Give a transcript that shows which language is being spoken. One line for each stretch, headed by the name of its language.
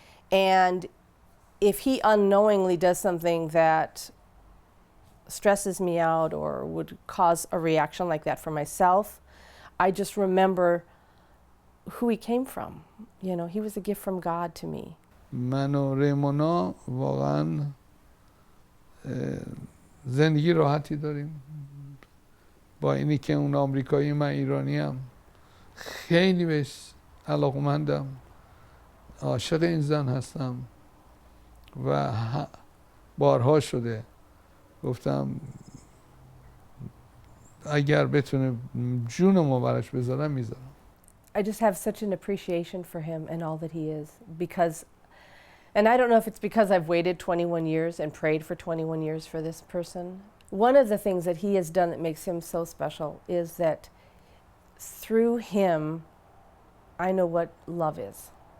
English: And if he unknowingly does something that stresses me out or would cause a reaction like that for myself, I just remember who he came from. You know, he was a gift from God to me.
Persian: من و ریمونا واقعا زندگی راحتی داریم. با اینی که اون آمریکایی من ایرانیم، خیلی بهش علاقمندم، عاشق این زن هستم و بارها شده گفتم اگر بتونه جونمو براش بذارم میذارم.
English: I just have such an appreciation for him and all that he is because, and I don't know if it's because I've waited 21 years and prayed for 21 years for this person. One of the things that he has done that makes him so special is that through him, I know what love is.